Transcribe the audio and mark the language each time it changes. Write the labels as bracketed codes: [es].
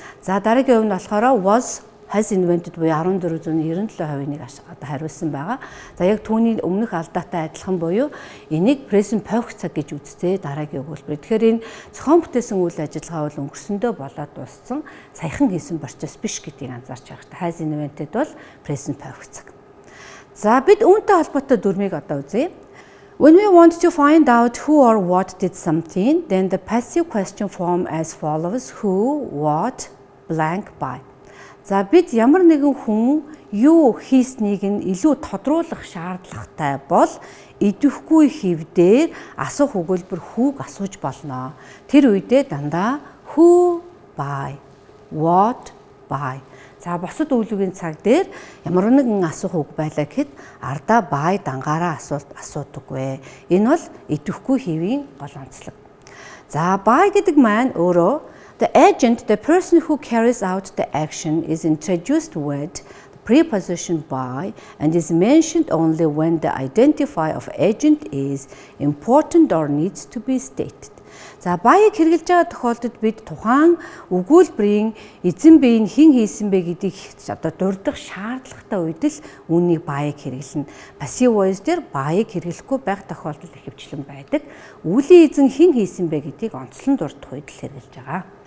[mn] За дараагийн хувь нь болохоор was has invented буюу 14.97%-ийг одоо хариулсан байгаа. За яг түүний өмнөх алдаатай адилхан буюу энийг present perfect цаг гэж үзтээ дараагийн өгүүлбэр. Тэгэхээр энэ зохион бүтээсэн үйл ажиллагаа бол өнгөрсөндөө болоод дууссан саяхан хийсэн процесс биш гэдгийг анзаарч байгаа. Has invented бол present perfect цаг. За бид үүнтэй холбоотой дүрмийг одоо үзье. [en] When we want to find out who or what did something, then the passive question form as follows: who, what, blank, by. [mn] За бид ямар нэгэн хүн юу хийснийг нь илүү тодруулах шаардлагатай бол идэвхгүй хэвдээр асуух өгүүлбэр хүүг асууж болно. Тэр үедээ дандаа who, by, what, by. За бусад үйл үгийн цаг дээр ямар нэгэн асуух үг байлаа гэхэд ардаа by дангаараа асуудаггүй. Энэ бол идэвхгүй хэвийн гол онцлог. [en] За by [mn] гэдэг маань өөрөө [en] the agent, the person who carries out the action, is introduced with the preposition by and is mentioned only when the identifier of agent is important or needs to be stated. [mn] За by-ыг хэрэгжилж байгаа тохиолдолд бид тухайн өгүүлбэрийн эзэн бие нь хэн хийсэн бэ гэдгийг одоо дурдах шаардлагатай үед л үүнийг by-ыг хэрэглэнэ. Passive voice дээр by-ыг хэрэглэхгүй байх тохиолдол ихэвчлэн байдаг. Үлийн эзэн хэн хийсэн бэ гэдгийг онцлон дурдах үед л хэрэглэж байгаа.